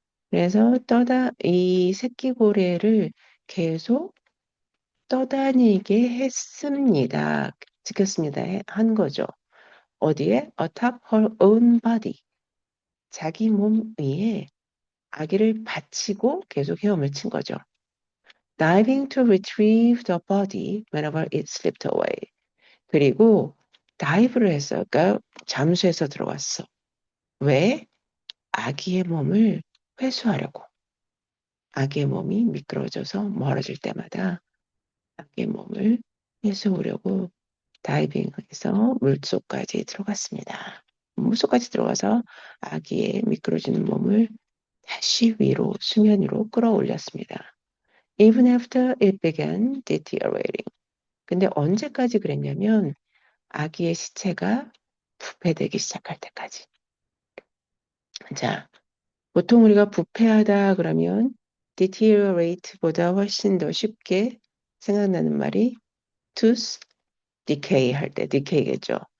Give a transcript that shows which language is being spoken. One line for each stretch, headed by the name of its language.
Korean: 그래서 이 새끼고래를 계속 떠다니게 했습니다. 지켰습니다. 한 거죠. 어디에?
English: atop her own body.
Korean: 자기 몸 위에 아기를 받치고 계속 헤엄을 친 거죠.
English: diving to retrieve the body whenever it slipped away.
Korean: 그리고 다이브를 했어. 그러니까 잠수해서 들어갔어. 왜? 아기의 몸을 회수하려고. 아기의 몸이 미끄러져서 멀어질 때마다 아기의 몸을 회수하려고 다이빙해서 물속까지 들어갔습니다. 물속까지 들어가서 아기의 미끄러지는 몸을 다시 위로 수면 위로 끌어올렸습니다.
English: Even after it began deteriorating.
Korean: 근데 언제까지 그랬냐면 아기의 시체가 부패되기 시작할 때까지. 자, 보통 우리가 부패하다 그러면 deteriorate보다 훨씬 더 쉽게 생각나는 말이 tooth decay 할 때 decay겠죠.